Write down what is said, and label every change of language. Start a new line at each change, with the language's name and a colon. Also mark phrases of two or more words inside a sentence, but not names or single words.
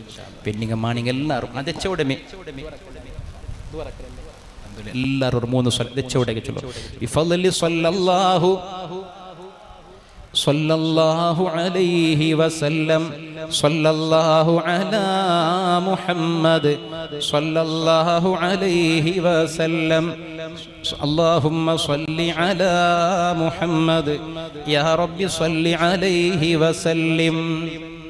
Malayalam: പെണ്ണിങ്ങ മാണിങ്ങ എല്ലാവരും അതെച്ചോടമേ എല്ലാവരും ഒരു 3 സ്വലാത്ത് അതെച്ചോടേക്ക് ചൊല്ലും.
Arabic: بفضل صلى الله عليه وسلم صلى الله على محمد صلى الله عليه وسلم اللهم صل على محمد يا رب صل عليه وسلم